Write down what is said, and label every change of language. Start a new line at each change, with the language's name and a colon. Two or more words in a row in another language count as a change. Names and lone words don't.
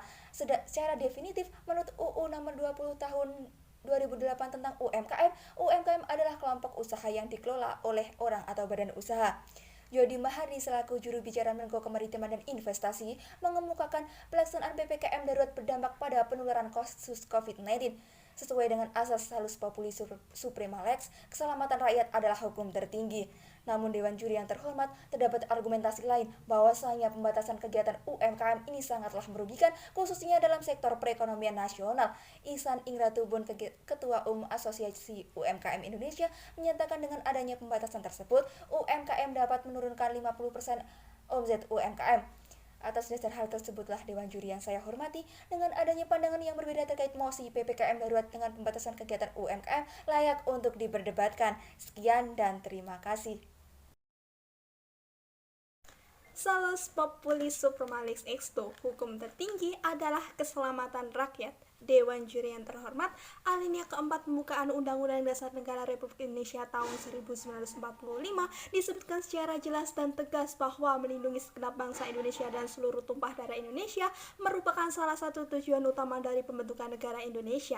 Indonesian: Secara definitif, menurut UU nomor 20 tahun 2008 tentang UMKM adalah kelompok usaha yang dikelola oleh orang atau badan usaha. Jody Mahardi selaku juru bicara Menko Kemaritiman dan Investasi mengemukakan pelaksanaan PPKM darurat berdampak pada penularan kasus COVID-19. Sesuai dengan asas
Latin: salus populi suprema lex,
Indonesian: keselamatan rakyat adalah hukum tertinggi. Namun Dewan Juri yang terhormat, terdapat argumentasi lain bahwasanya pembatasan kegiatan UMKM ini sangatlah merugikan, khususnya dalam sektor perekonomian nasional. Ihsan Ingratubun, Ketua Umum Asosiasi UMKM Indonesia, menyatakan dengan adanya pembatasan tersebut, UMKM dapat menurunkan 50% omzet UMKM. Atas dasar hal tersebutlah Dewan Juri yang saya hormati, dengan adanya pandangan yang berbeda terkait mosi PPKM darurat dengan pembatasan kegiatan UMKM layak untuk diperdebatkan. Sekian dan terima kasih.
Latin: Salus populi suprema lex exto,
Indonesian: hukum tertinggi adalah keselamatan rakyat. Dewan Juri yang terhormat, alinea keempat pembukaan Undang-Undang Dasar Negara Republik Indonesia tahun 1945 disebutkan secara jelas dan tegas bahwa melindungi segenap bangsa Indonesia dan seluruh tumpah darah Indonesia merupakan salah satu tujuan utama dari pembentukan negara Indonesia.